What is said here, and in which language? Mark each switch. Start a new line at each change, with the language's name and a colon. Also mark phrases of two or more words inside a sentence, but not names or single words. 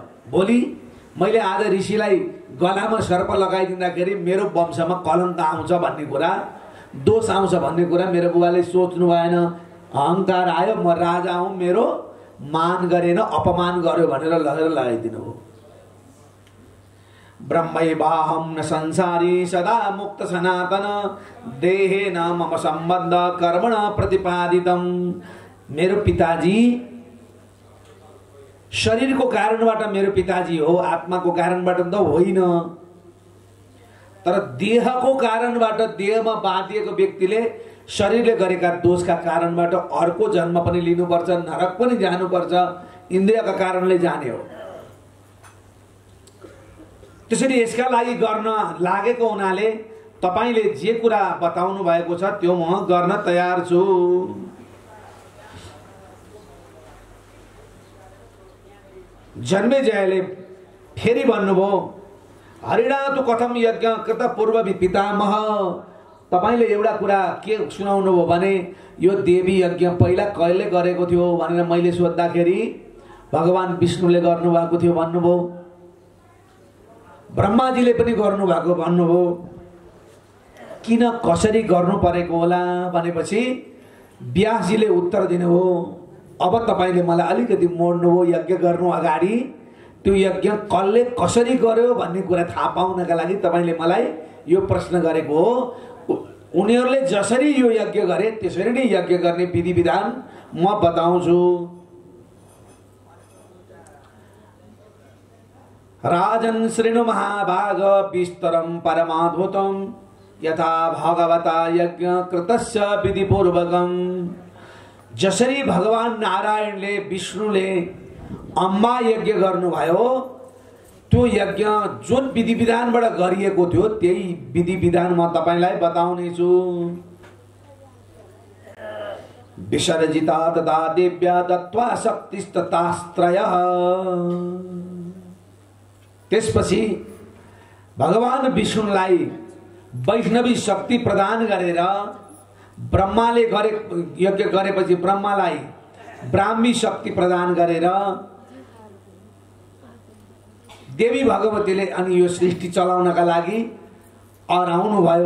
Nepali: भोलि मैले आज ऋषिलाई गलामा सर्प लगाइदिँदाखेरि मेरो वंशमा कलङ्क आउँछ भन्ने कुरा, दोष आउँछ भन्ने कुरा मेरो बुबाले सोच्नु भएन। अहङ्कार आयो, म राजा हूँ, मेरो मान गरेन अपमान गर्यो भनेर लगेर लगाइदिनु हो।
Sanskrit: ब्रह्मैवाहं न संसारी सदा मुक्त सनातन देहे न मम सम्बन्ध कर्मण प्रतिपादितम।
Nepali: मेरो पिताजी शरीरको कारणबाट मेरो पिताजी हो, आत्माको कारणबाट त होइन। तर देहको कारणबाट देहमा बाँधिएको व्यक्तिले शरीरले गरेका दोषका कारणबाट अर्को जन्म पनि लिनुपर्छ, नरक पनि जानुपर्छ, इन्द्रियका कारणले जाने हो। त्यसैले यसका लागि गर्न लागेको हुनाले तपाईले जे कुरा बताउनु भएको छ त्यो म गर्न तयार छु। जन्मेजयले फेरि भन्नुभयो,
Sanskrit: हरिणातु कथम यज्ञ कृत पूर्व पितामह।
Nepali: तपाईले एउटा कुरा के सुनाउनु भयो भने यो देवी यज्ञ पहिला कहिले गरेको थियो भनेर मैले सोध्दाखेरि भगवान विष्णुले गर्नुभएको थियो भन्नुभयो, ब्रह्माजीले पनि गर्नुभएको भन्नुभयो। किन कसरी गर्नु परेको होला भनेपछि व्यासजीले उत्तर दिनुभयो, अब तपाईले मलाई अलिकति मोड्नुभयो। यज्ञ गर्नु अगाडि त्यो यज्ञ कसले कसरी गर्यो भन्ने कुरा थाहा पाउनका लागि तपाईले मलाई यो प्रश्न गरेको हो। उनीहरूले जसरी यो यज्ञ गरे त्यसरी नै यज्ञ गर्ने विधि विधान म बताउँछु।
Sanskrit: राजन् श्रृणु महाभाग विस्तरं परमाद्भुतं यथा भगवता यज्ञ कृतस्य विधिपूर्वकम्।
Nepali: जसरी भगवान नारायणले विष्णुले अम्बा यज्ञ गर्नुभयो त्यो यज्ञ जुन विधि विधानबाट गरिएको थियो त्यही विधि विधान म तपाईलाई बताउने छु।
Sanskrit: विसर्जिता तथा देव्या दत्त्वा शक्तिस्ततास्त्रयः।
Nepali: त्यसपछि भगवान विष्णुलाई वैष्णवी शक्ति प्रदान गरेर ब्रह्माले गरे यज्ञ गरेपछि ब्रह्मालाई ब्राह्मी शक्ति प्रदान गरेर देवी भगवतीले अनि यो सृष्टि चलाउनका लागि अराउनु भयो।